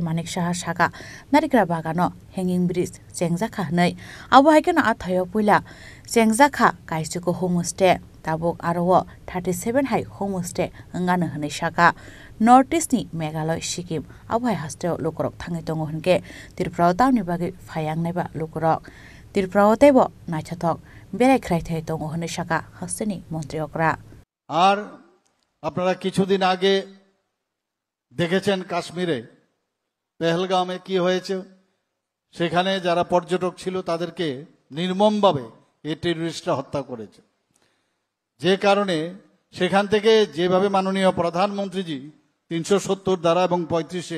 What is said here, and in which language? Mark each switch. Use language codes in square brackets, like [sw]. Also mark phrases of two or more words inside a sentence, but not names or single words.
[trp] Manik Saha saka narikra bagano [en] hanging bridge [trp] chengjakha hnai abo haikena athayo puila chengjakha kaisuko homestay tabok aro 37 hai homestay ngana hnai saka Northeast ni Meghalaya Sikkim abhai hasteo lokorok thangai tongo hunke Tripura tauni bagi phayang naiba lokorok Tripura tebo naithathok berai khrai thai tongo hunai saka hasteni মন্ত্রী okra [bn] আর আপনারা কিছুদিন আগে দেখেছেন কাশ্মীরে পেহেলগামে কি হয়েছে সেখানে যারা পর্যটক ছিল তাদেরকে নির্মমভাবে এই টেররিস্টরা হত্যা করেছে যে কারণে সেখান থেকে যেভাবে মাননীয় প্রধানমন্ত্রীজি 370 ধারা এবং 35-এ